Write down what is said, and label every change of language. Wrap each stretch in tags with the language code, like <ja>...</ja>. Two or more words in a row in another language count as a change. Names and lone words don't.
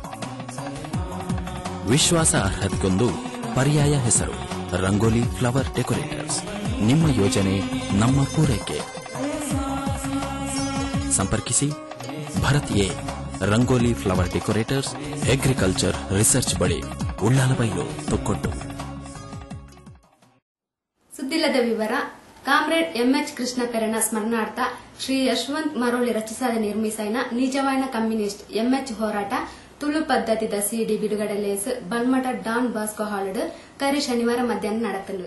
<kn>ವಿಶ್ವಾಸ ಅರ್ಹತೆಗೊಂದು ಪರ್ಯಾಯ ಹೆಸರು ರಂಗೋಲಿ ಫ್ಲವರ್ ಡೆಕೋರೇಟರ್ಸ್. ನಿಮ್ಮ ಯೋಜನೆ ನಮ್ಮ ಪೂರೈಕೆ. ಸಂಪರ್ಕಿಸಿ ಭರತ್ ಎ ರಂಗೋಲಿ ಫ್ಲವರ್ ಡೆಕೋರೇಟರ್ಸ್,</kn> <en>agriculture research</en> <kn>ಬಳಿ, ಉಳ್ಳಾಲಬೈಲು, ತೊಕ್ಕೊಟ್ಟು.</kn> <tcy>ಸುದ್ದಿಲ್ಲದ ವಿವರ. ಕಾಮ್ರೇಡ್ ಎಂಎಚ್ ಕೃಷ್ಣಪ್ಪರನ ಸ್ಮರಣಾರ್ಥ ಶ್ರೀ ಯಶವಂತ್ ಮರೋಳಿ ರಚಿಸಾದ ನಿರ್ಮಿಸೈನ ನಿಜವಾಯಿನ ಕಮ್ಯುನಿಸ್ಟ್ ಎಂಎಚ್ ಹೋರಾಟ ತುಳು ಪದ್ಧತಿದ ಸಿಡಿ ಬಿಡುಗಡೆ ಲೇಸ್ ಬಲ್ಮಠ ಡಾನ್ ಬಾಸ್ಕೋ ಹಾಲಡ್ ಕರಿ ಶನಿವಾರ ಮಧ್ಯಾಹ್ನ ನಡೆತಲು.</tcy>